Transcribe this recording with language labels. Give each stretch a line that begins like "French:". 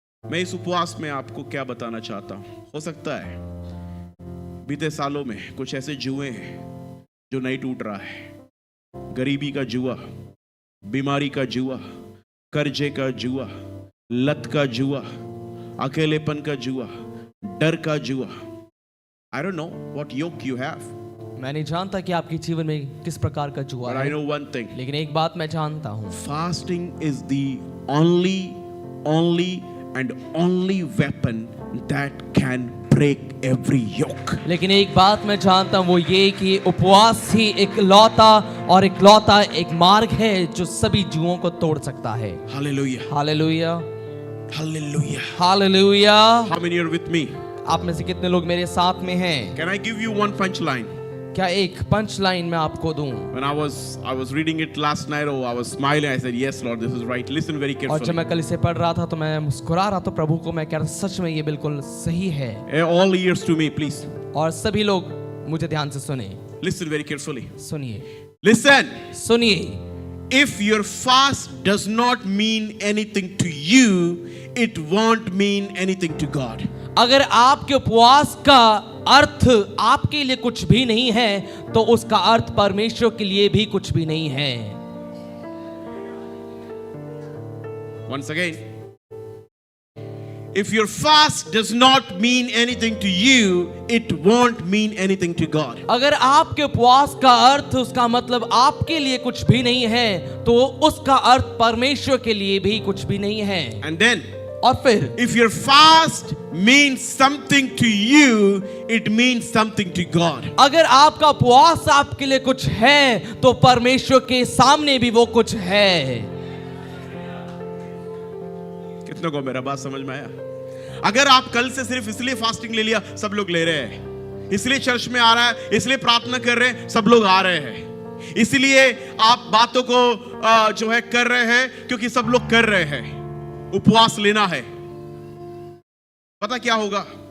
Hindi: मैं इस उपवास में आपको क्या बताना चाहता हूं, हो सकता है बीते सालों में कुछ ऐसे जुए हैं जो नहीं टूट रहा है। गरीबी का जुआ, बीमारी का जुआ, कर्जे का जुआ, लत का जुआ, अकेलेपन का जुआ, डर का जुआ।
English: I don't know what yoke you have,
Hindi: मैं नहीं जानता कि आपके जीवन में किस प्रकार का जुआ
English: but I
Hindi: है,
English: know one thing.
Hindi: लेकिन एक बात मैं जानता हूँ,
English: Fasting is the only and only weapon that can break every yoke.
Hindi: लेकिन एक बात मैं जानता हूँ, वो ये कि उपवास ही इकलौता एक मार्ग है जो सभी जुओं को तोड़ सकता है।
English: Hallelujah.
Hindi: Hallelujah,
English: Hallelujah.
Hindi: Hallelujah.
English: How many are with me?
Hindi: आप में से कितने लोग मेरे साथ में हैं?
English: Can I give you one punchline?
Hindi: क्या एक पंच लाइन मैं आपको दूं?
English: When I was reading it last night, I was smiling. I said, "Yes, Lord, this is right. Listen very
Hindi: और
English: carefully."
Hindi: जब मैं कल इसे पढ़ रहा था तो मैं मुस्कुरा रहा था प्रभु को, मैं कह रहा सच में ये बिल्कुल सही है।
English: All ears to me, please.
Hindi: और सभी लोग मुझे ध्यान से सुने,
English: Listen very carefully.
Hindi: सुनिए,
English: Listen.
Hindi: सुनिए।
English: If your fast does not mean anything to you, it won't mean anything to God.
Hindi: अगर आपके उपवास का अर्थ आपके लिए कुछ भी नहीं है तो उसका अर्थ परमेश्वर के लिए भी कुछ भी नहीं है।
English: Once again, if your fast does not mean anything to you, it won't mean anything to God.
Hindi: अगर आपके उपवास का अर्थ, उसका मतलब आपके लिए कुछ भी नहीं है तो उसका अर्थ परमेश्वर के लिए भी कुछ भी नहीं है।
English: And then,
Hindi: और फिर
English: if your fast means something to you, it means something to God.
Hindi: अगर आपका उपवास आपके लिए कुछ है तो परमेश्वर के सामने भी वो कुछ है। कितनों को मेरा बात समझ में आया? अगर आप कल से सिर्फ इसलिए फास्टिंग ले लिया, सब लोग ले रहे हैं, इसलिए चर्च में आ रहा है, इसलिए प्रार्थना कर रहे हैं, सब लोग आ रहे हैं, इसलिए आप बातों को जो है कर रहे हैं क्योंकि सब लोग कर रहे हैं, उपवास लेना है, पता क्या होगा?